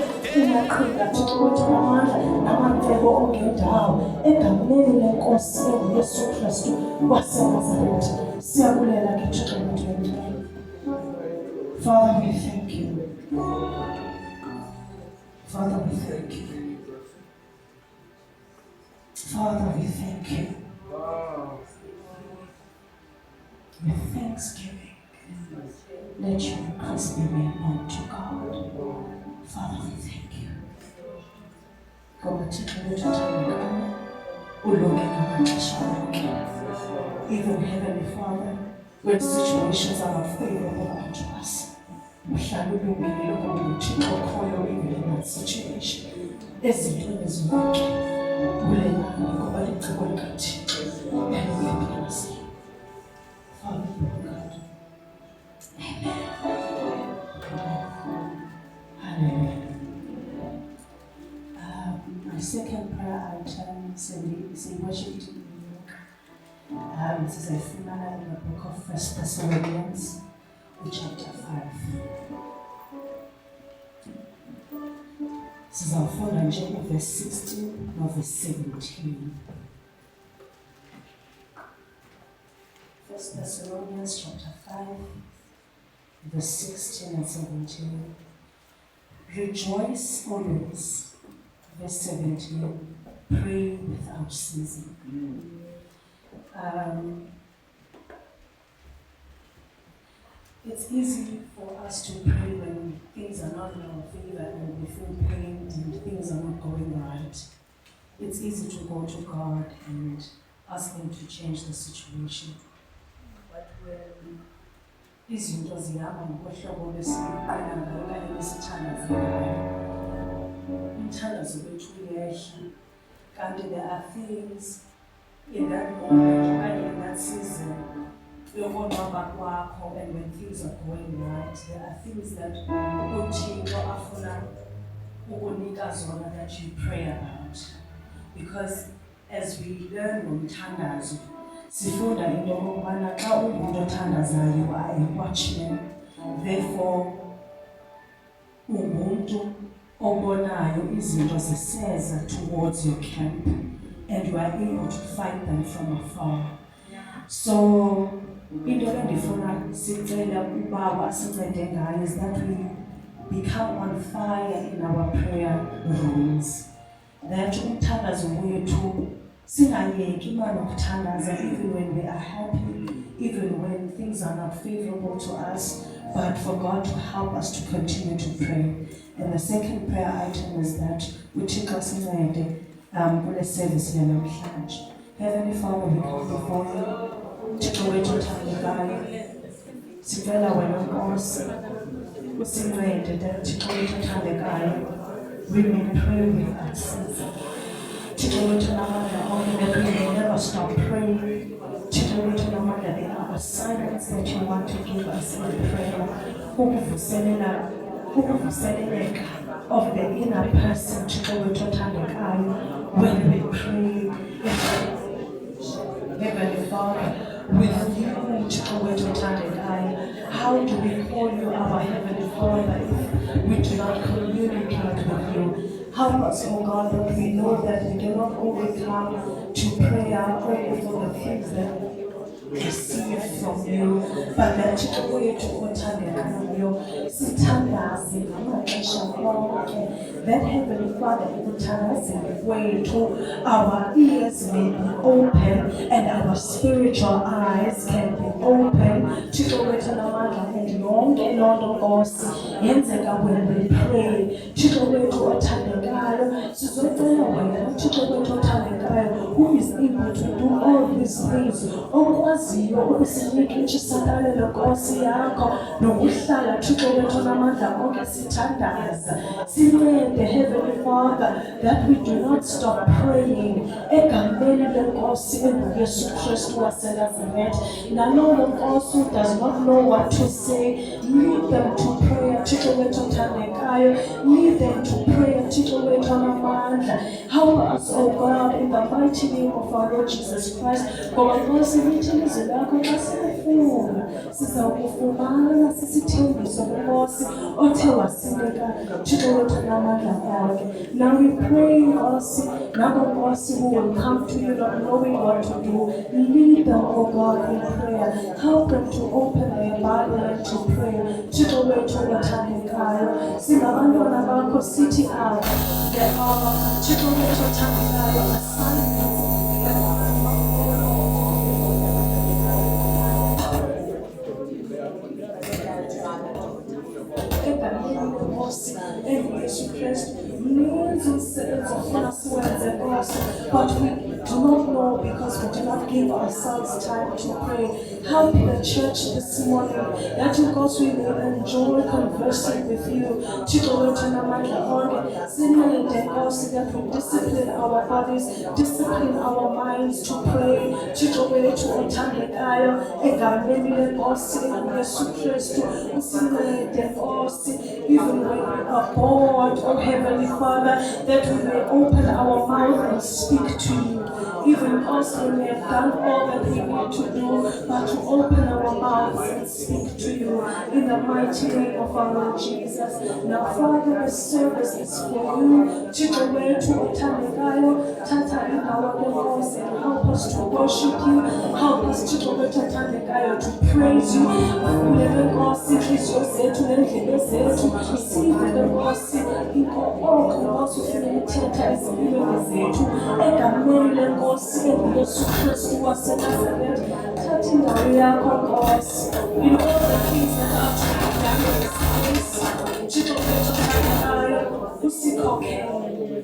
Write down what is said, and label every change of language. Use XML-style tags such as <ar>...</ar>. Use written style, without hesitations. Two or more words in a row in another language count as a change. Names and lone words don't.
<xh>Imaqhinga Thixo wethu namandla namacebo ongendawo egameni lenkosi enguYesu Kristu waseNazaretha. Siyabulela ke Thixo wethu.</xh> <en>Father, we thank you. Father, we thank you. Father, we thank you. With thanksgiving, let your request be made known to God. Father, we thank you. Even Heavenly Father, when situations are not favorable unto us, even in that situation,</en> <xh>ezintweni zonke kulelani ngoba licebo likaThixo eliyaphilisa.</xh> <en>Father, God. Amen. Hallelujah. My second prayer item is worship to this is a female in the book of 1 Thessalonians, chapter 5.</en> <xh>Sizafunda nje verse 16 no verse 17.</xh> <en>1 Thessalonians chapter 5, verse 16 and 17. Rejoice always. Verse 17. Pray without ceasing. It's easy for us to pray when things are not in our favor and we feel pain and things are not going right. It's easy to go to God and ask Him to change the situation. But when</en> <xh>izinto zihamba ngohlobo lesiqala ngayo kanye lesithandazelayo, umthandazo wethu uyehla.</xh> <en>Kanti there are things in that moment okanye in that season</en> <xh>yokonwaba kwakho,</xh> <en>and when things are going right, there are things that</en> <xh>uThixo afuna ukunika zona</xh> <en>that you pray about. Because as we learn</en> <xh>ngomthandazo, sifunda into yokubana xa ungumuntu othandazayo</xh> <en>watchman, therefore</en> <xh>ungumuntu obonayo izinto ziseza</xh> <en>towards your camp and you are able to fight them from afar. So</en> <xh>into endifuna sicela ubaba asincede ngayo</xh> <en>is that we become on fire in our prayer rooms. That</en> <xh>umthandazo wethu singayeki imali ukuthandaza</xh> <en>even when we are happy, even when things are not favorable to us, but for God to help us to continue to pray. And the second prayer item is that</en> <xh>uThixo sincede kule service yanamhlanje.</xh> <en>Heavenly Father, we come before you.</en> <xh>Thixo wethu othandekayo, sicela wena Nkosi usincede that Thixo wethu othandekayo,</xh> <en>we may pray without ceasing.</en> <xh>Thixo wethu namandla onke,</xh> <en>that we may never stop praying.</en> <xh>Thixo wethu namandla,</xh> <en>there are assignments that you want to give us in prayer. Ukuvuseleleka of the inner person,</en> <xh>Thixo wethu othandekayo,</xh> <en>when we pray. Heavenly Father, with you,</en> <xh>Thixo wethu othandekayo,</xh> <en>how do we call you our Heavenly Father if we do not communicate with you? Help us, oh God, that we know that we do not only come to prayer only for the things that we receive from you, but that</en> <xh>Thixo wethu othandekayo, sithandaze ngamaxesha onke.</xh> <en>That Heavenly Father, our ears may be open and our spiritual eyes can be open.</en> <xh>Thixo wethu namandla, and yonke loo nto Nkosi yenzeka</xh> <en>when we pray.</en> <xh>Thixo wethu othandekayo, sizocela wena Thixo wethu othandekayo,</xh> <en>who is able to do all these things,</en> <xh>okwaziyo ukusinika intshisakalelo Nkosi yakho nokuhlala Thixo wethu namandla onke sithandaza.</xh> <en>The Heavenly Father, that we do not stop praying.</en> <xh>Egameni lenkosi enguYesu Kristu waseNazaretha. Nalowo Nkosi</xh> <en>who does not know what to say, lead them to prayer.</en> <xh>Thixo wethu othandekayo,</xh> <en>lead them to prayer.</en> <xh>Thixo wethu namandla.</xh> <en>Help us, oh God, in the mighty name of our Lord Jesus Christ,</en> <xh>ngoba Nkosi lithi ilizwi lakho xa silifuna siza kufumana sisithembiso kuNkosi othe wasindeka Thixo wethu namandla onke.</xh> <en>Now we pray</en> <xh>Nkosi nabo Nkosi</xh> <en>who will come to you not knowing what to do. Lead them, O God, in prayer. Help them to open their Bible and to pray.</en> <xh>Thixo wethu othandekayo singabantwana bakho sithi apha Thixo wethu othandekayo</xh> <en>assignments and Yesu Kristu means</en> <xh>umsebenzi ofuna siwenze Nkosi,</xh> <en>but we do not know because we do not give ourselves time to pray. Help the church this morning that Nkosi we will enjoy conversing with you.</en> <xh>Thixo wethu namandla onke sincede Nkosi</xh> <en>that we discipline our bodies, discipline our minds to pray.</en> <xh>Thixo wethu othandekayo egameni leNkosi Yesu Kristu usincede Nkosi</xh> <en>even when we are bored, oh Heavenly Father, that we may open our mouth and speak to you. Even us when we have done all that we need to do, but to open our mouths and speak to you in the mighty name of our Lord Jesus. Now, Father, this service is for you.</en> <xh>Thixo wethu othandekayo, thatha indawo leNkosi</xh> <en>and help us to worship you. Help us,</en> <xh>Thixo wethu othandekayo,</xh> <en>to praise you.</en> <xh>Uvulele Nkosi inhliziyo zethu neendlebe zethu. Sivele Nkosi inko Nkosi ufuna ukuthetha ezimpilweni zethu. Egameni leNkosi Yesu Kristu waseNazaretha, thatha indawo yakho Nkosi.</xh> <en>In all the things that are to be done in this place,</en> <xh>Thixo wethu othandekayo, usikhokhele.</xh>